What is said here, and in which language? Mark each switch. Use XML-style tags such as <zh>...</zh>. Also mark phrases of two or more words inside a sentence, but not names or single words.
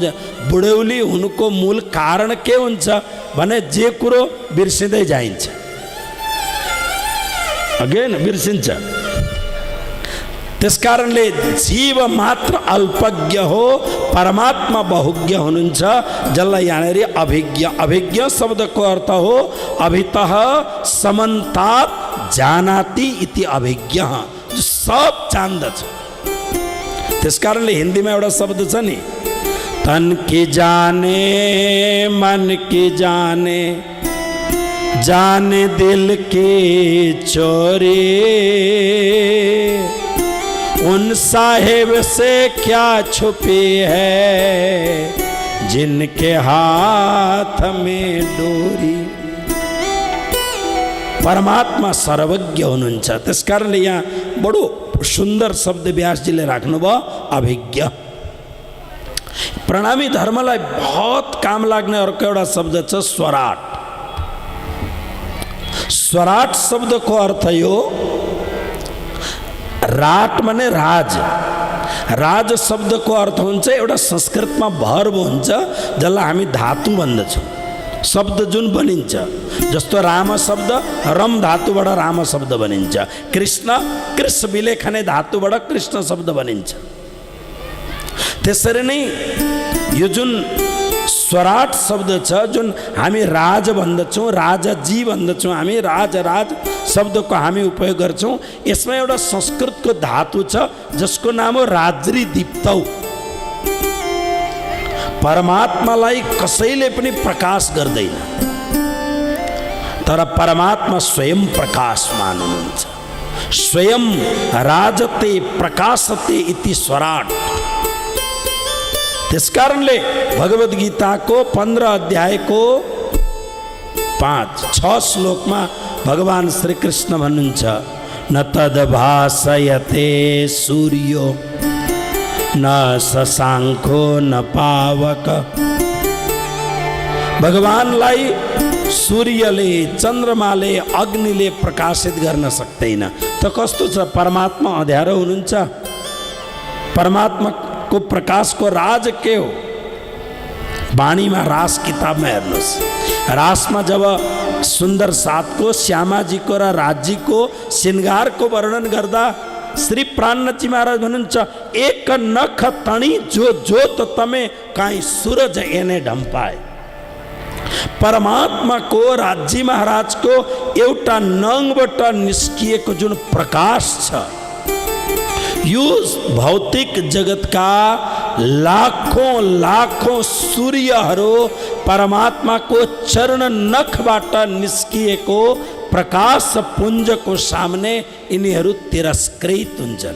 <ne>बुढौली हुनुको मूल कारण के हुन्छ भने जे कुरो बिर्सिँदै जाइन्छ, अगेन बिर्सिन्छ। त्यसकारणले जीव मात्र अल्पज्ञ हो, परमात्मा बहुज्ञ हुनुहुन्छ, जसलाई यहाँनिर अभिज्ञ शब्दको अर्थ हो</ne> <sa>अभितः समन्तात जानाति इति अभिज्ञ,</sa> <ne>जो सब जान्दछ। त्यसकारणले हिन्दीमा एउटा शब्द छ नि,</ne> <hi>तन की जाने मन की जाने जाने दिल के चोरी, उन साहेब से क्या छुपी है जिनके हाथ में डोरी।</hi> <ne>परमात्मा सर्वज्ञ हुनुहुन्छ। त्यसकारणले यहाँ बडो सुन्दर शब्द व्यासजीले राख्नुभयो, अभिज्ञ। प्रणामी धर्मलाई बहुत काम लाग्ने अर्को एउटा शब्द छ स्वराट। स्वराट शब्दको अर्थ यो, राट माने राज। राज शब्दको अर्थ हुन्छ एउटा संस्कृतमा भर्ब हुन्छ, जसलाई हामी धातु भन्दछौँ। शब्द जुन बनिन्छ, जस्तो राम शब्द रम धातुबाट राम शब्द बनिन्छ, कृष्ण</ne> <sa>कृष्ण विलेखने</sa> <ne>धातुबाट कृष्ण शब्द बनिन्छ। त्यसरी नै यो जुन स्वराट शब्द छ, जुन हामी राज भन्दछौँ, राजाजी भन्दछौँ, हामी राज शब्दको हामी उपयोग गर्छौँ। यसमा एउटा संस्कृतको धातु छ जसको नाम हो</ne> <sa>राज्री दीप्तौ।</sa> <ne>परमात्मालाई कसैले पनि प्रकाश गर्दैन, तर परमात्मा स्वयं प्रकाशमान हुनुहुन्छ।</ne> <sa>स्वयं राजते प्रकाशते इति स्वराट।</sa> <ne>त्यसकारणले भगवद् गीताको 15 अध्यायको 5-6 श्लोकमा भगवान श्री कृष्ण भन्नुहुन्छ,</ne> <sa>न तद्भासयते सूर्यो न शशाङ्को न पावक।</sa> <ne>भगवानलाई सूर्यले, चन्द्रमाले, अग्निले प्रकाशित गर्न सक्दैन। त कस्तो छ? परमात्मा अँध्यारो हुनुहुन्छ? परमात्माको प्रकाशको राज के हो? वाणीमा रास किताबमा हेर्नुहोस्, रासमा जब सुन्दर साथको, श्यामाजीको र राजजीको श्रृङ्गारको वर्णन गर्दा श्री प्राणनाथजी महाराज भन्नुहुन्छ,</ne> <gu>एक नख तणी जो जोत तमे काई सूरज एने ढम्पाए।</gu> <ne>परमात्माको, राजजी महाराजको एउटा नङबाट निस्किएको जुन प्रकाश छ, यो भौतिक जगतका लाखौं सूर्यहरू परमात्माको चरण नखबाट निस्किएको प्रकाश पुञ्जको सामने यिनीहरू तिरस्कृत हुन्छन्।</ne>